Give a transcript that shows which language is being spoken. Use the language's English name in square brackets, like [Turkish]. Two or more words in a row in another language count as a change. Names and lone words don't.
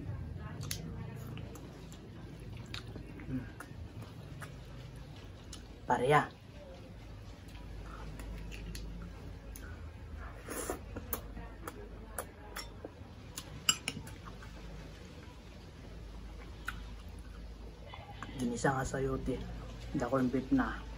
[Filipino] Pareya. Ginisang sayote, [English] the corn beef na.